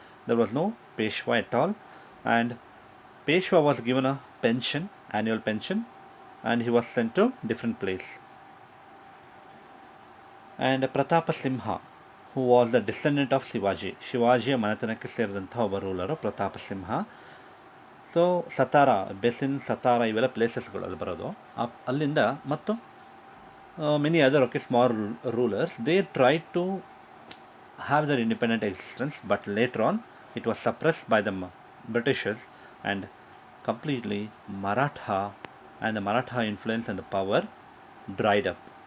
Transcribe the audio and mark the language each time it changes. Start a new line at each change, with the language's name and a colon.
English: There was no Peshwa at all, and Peshwa was given a pension, annual pension, and he was sent to different place. And Pratapa Simha, who was the descendant of
Kannada: ಶಿವಾಜಿಯ ಮನೆತನಕ್ಕೆ ಸೇರಿದಂಥ ಒಬ್ಬ ರೂಲರು ಪ್ರತಾಪ ಸಿಂಹ. So Satara, basin, Satara ಇವೆಲ್ಲ ಪ್ಲೇಸಸ್ಗಳು ಅಲ್ಲಿ ಬರೋದು. ಅಲ್ಲಿಂದ ಮತ್ತು
English: many other small rulers, they tried to have their independent existence, but later on it was suppressed by the Britishers, and completely Maratha and the Maratha influence and the power dried up.